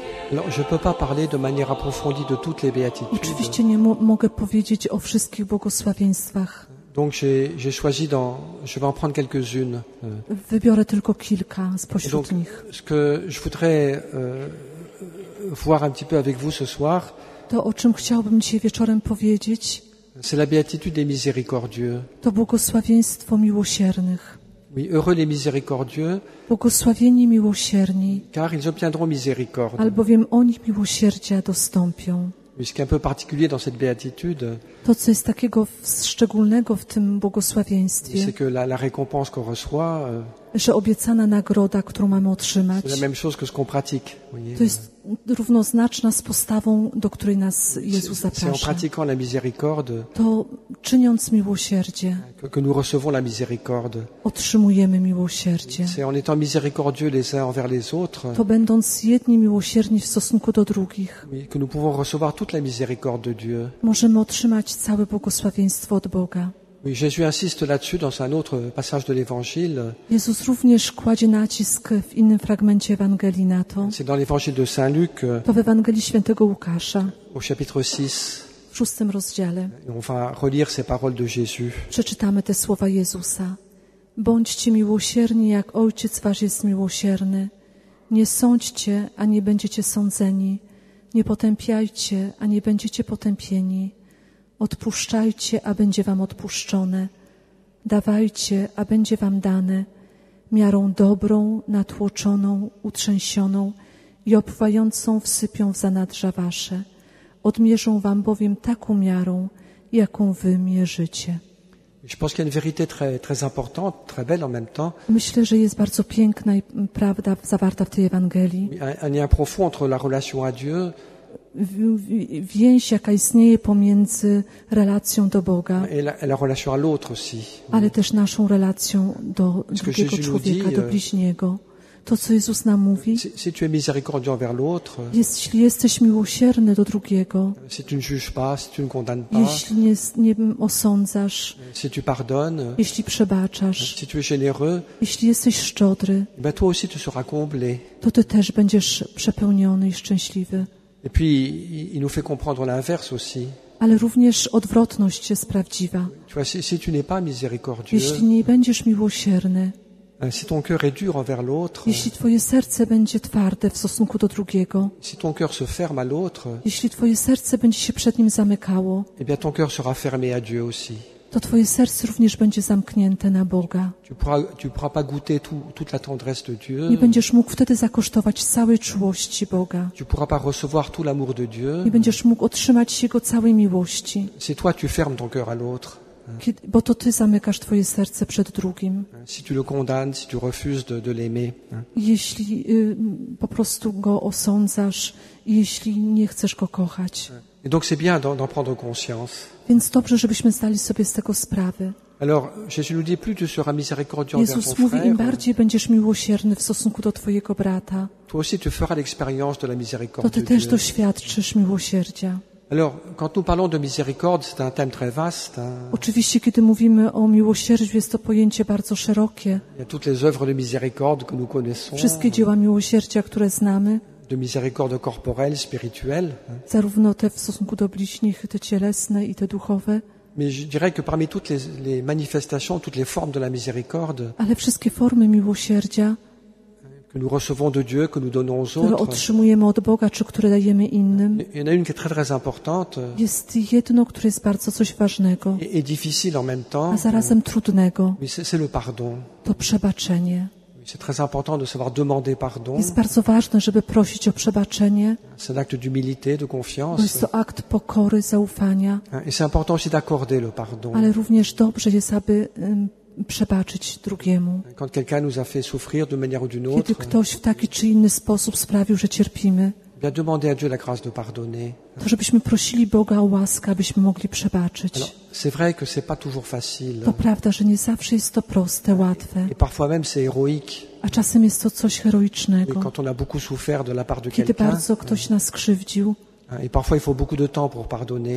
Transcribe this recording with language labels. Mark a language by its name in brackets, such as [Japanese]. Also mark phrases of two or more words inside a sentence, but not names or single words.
[French] Alors, je ne peux pas parler de manière approfondie de toutes les béatitudes. [Polish] Oczywiście nie mogę powiedzieć o wszystkich błogosławieństwach. [French] Donc j'ai choisi je vais en prendre quelques-unes. [Polish] Wybiorę tylko kilka [French] Et [Polish] spośród [French] donc, [Polish] nich. [French] ce que je voudrais voir un petit peu avec vous ce soir, [Polish] To, o czym chciałbym dzisiaj wieczorem powiedzieć, [French] c'est la béatitude des miséricordieux. [Polish] to błogosławieństwo miłosiernych. [French] Oui, heureux les miséricordieux, [Polish] Błogosławieni miłosierni, [French] car ils obtiendront miséricorde. [Polish] albowiem oni miłosierdzia dostąpią. [French] Mais ce qui est un peu particulier dans cette béatitude, [Polish] To, co jest takiego szczególnego w tym błogosławieństwie, [French] c'est que la récompense qu'on reçoit, że obiecana nagroda, którą mamy otrzymać, c'est la même chose que ce qu'on pratique. Voyez. [Polish] to jest równoznaczna z postawą, do której nas Jezus [French] C'est en [Polish] zaprasza. [French] pratiquant la miséricorde [Polish] To czyniąc miłosierdzie, [French] que nous recevons la miséricorde. [Polish] otrzymujemy miłosierdzie. [French] C'est en étant miséricordieux les uns envers les autres, [Polish] To będąc jedni miłosierni w stosunku do drugich, [French] oui, que nous pouvons recevoir toute la miséricorde de Dieu. [Polish] możemy otrzymać całe błogosławieństwo od Boga. [French] Oui, Jésus insiste là-dessus dans un autre passage de l'Évangile. [Polish] Jezus również kładzie nacisk w innym fragmencie Ewangelii na to. [French] C'est dans l'Évangile de Saint Luc, [Polish] To w Ewangelii Świętego Łukasza, [French] au chapitre 6. [Polish] w 6 rozdziale. [French] Et on va relire ces paroles de Jésus. [Polish] Przeczytamy te słowa Jezusa. Bądźcie miłosierni, jak Ojciec Wasz jest miłosierny. Nie sądźcie, a nie będziecie sądzeni. Nie potępiajcie, a nie będziecie potępieni. Odpuszczajcie, a będzie wam odpuszczone. Dawajcie, a będzie wam dane. Miarą dobrą, natłoczoną, utrzęsioną i opływającą wsypią w zanadrza wasze. Odmierzą wam bowiem taką miarą, jaką wy mierzycie. [French] Je pense qu'il y a une vérité très importante, très belle en même temps. [Polish] Myślę, że jest bardzo piękna i prawda zawarta w tej Ewangelii. [French] Un lien profond entre la relation à Dieu [Polish] Więź, jaka istnieje pomiędzy relacją do Boga, [French] et la relation à l'autre aussi. [Polish] ale też naszą relacją do drugiego [French] Jésus [Polish] człowieka, [French] nous dit, [Polish] do bliźniego. To, co Jezus nam mówi, [French] Si tu es miséricordieux envers l'autre, [Polish] jeśli jesteś miłosierny do drugiego, [French] si tu ne juges pas, si tu ne condamnes pas, [Polish] jeśli nie osądzasz, [French] si tu pardonnes, [Polish] jeśli przebaczasz, [French] si tu es généreux, [Polish] jeśli jesteś szczodry, [French] ben toi aussi tu seras comblé. [Polish] to ty też będziesz przepełniony i szczęśliwy. [French] Et puis il nous fait comprendre l'inverse aussi. [Polish] Ale również odwrotność jest prawdziwa. [French] Tu vois, si tu n'es pas miséricordieux, [Polish] Jeśli nie będziesz miłosierny, [French] si ton cœur est dur envers l'autre, [Polish] jeśli twoje serce będzie twarde w stosunku do drugiego, [French] si ton cœur se ferme à l'autre, [Polish] jeśli twoje serce będzie się przed nim zamykało, [French] eh bien ton cœur sera fermé à Dieu aussi. [Polish] to twoje serce również będzie zamknięte na Boga. [French] Tu pourras pas goûter toute la tendresse de Dieu. [Polish] Nie będziesz mógł wtedy zakosztować całej czułości Boga. [French] Tu pourras pas recevoir tout l'amour de Dieu. [Polish] Nie będziesz mógł otrzymać Jego całej miłości, [French] Si toi tu fermes ton cœur à l'autre, [Polish] bo to ty zamykasz twoje serce przed drugim. [French] si tu le condamnes, si tu refuses de l'aimer. [Polish] Jeśli po prostu go osądzasz, jeśli nie chcesz go kochać. [French] Et donc c'est bien d'en prendre conscience. [Polish] Więc dobrze, żebyśmy zdali sobie z tego sprawę. [French] Alors, Jésus nous dit, plus tu seras miséricordieux envers [Polish] Jezus [French] ton [Polish] mówi, im [French] frère, [Polish] bardziej będziesz miłosierny w stosunku do twojego brata, [French] toi aussi tu feras l'expérience de la [Polish] to [French] miséricorde [Polish] ty [French] de [Polish] też [French] Dieu. [Polish] doświadczysz miłosierdzia. [French] Alors, quand nous parlons de miséricorde, c'est un thème très vaste. [Polish] Oczywiście, kiedy mówimy o miłosierdziu, jest to pojęcie bardzo szerokie. [French] Il y a toutes les œuvres de miséricorde que nous connaissons, [Polish] Wszystkie dzieła miłosierdzia, które znamy, [French] de miséricorde corporelle, spirituelle. [Polish] zarówno te w stosunku do bliźnich, te cielesne i te duchowe, [French] Mais je dirais que parmi toutes les manifestations, toutes les formes de la miséricorde [Polish] ale wszystkie formy miłosierdzia, [French] que nous recevons de Dieu, que nous donnons aux [Polish] które [French] autres, [Polish] otrzymujemy od Boga, czy które dajemy innym, [French] il y en a une qui est très très importante [Polish] jest jedno, które jest bardzo coś ważnego, [French] et difficile en même [Polish] a [French] temps. [Polish] zarazem trudnego. [French] Mais c'est le pardon. [Polish] To przebaczenie. [French] C'est très important de savoir demander pardon. [Polish] Jest bardzo ważne, żeby prosić o przebaczenie, [French] C'est un acte d'humilité, de [Polish] bo jest [French] confiance. [Polish] to akt pokory, zaufania, [French] Et c'est important aussi d'accorder le pardon. [Polish] ale również dobrze jest, aby przebaczyć drugiemu. [French] Quand quelqu'un nous a fait souffrir d'une manière ou d'une [Polish] Kiedy [French] autre, [Polish] ktoś w taki czy inny sposób sprawił, że cierpimy, [French] bien demander à Dieu la grâce de pardonner. [Polish] to żebyśmy prosili Boga o łaskę, abyśmy mogli przebaczyć. [French] Alors, c'est vrai que c'est pas toujours facile. [Polish] To prawda, że nie zawsze jest to proste, łatwe, [French] Et parfois même c'est héroïque. [Polish] a czasem jest to coś [French] Et [Polish] heroicznego. [French] quand on a beaucoup souffert de la part de [Polish] Kiedy [French] quelqu'un, [Polish] bardzo ktoś nas skrzywdził, [French] et parfois il faut beaucoup de temps pour pardonner.